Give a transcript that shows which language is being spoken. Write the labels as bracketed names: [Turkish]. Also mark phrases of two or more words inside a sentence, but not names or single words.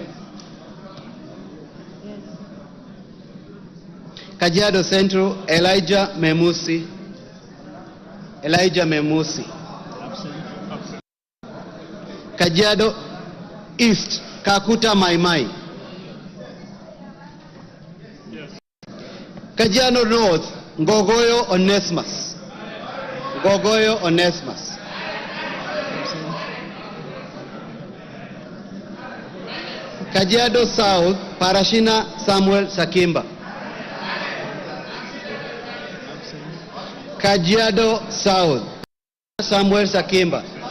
[English] Kajiado Central Elijah Memusi. Elijah Memusi. Kajiado East Kakuta Maimai. Kajiado North Ngogoyo Onesmus. Ngogoyo Onesmus. Kajiado South Parashina Samuel Sakimba. Kajiado South Samuel Sakimba.